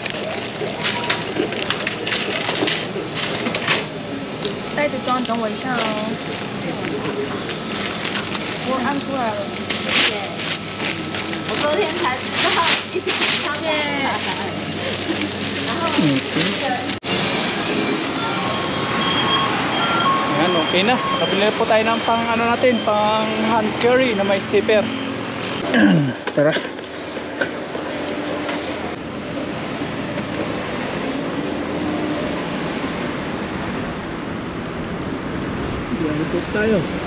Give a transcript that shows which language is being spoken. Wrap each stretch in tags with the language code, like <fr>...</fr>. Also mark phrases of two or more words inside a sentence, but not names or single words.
<zh>袋子装，等我一下哦。我按出来了。我昨天才知道一瓶上面。然后。</zh> <tl>Yan, okay na. Nakabili na po tayo ng pang ano natin, pang</tl> <en>hand carry</en> <tl>na may zipper. Tara. Ikot tayo.</tl>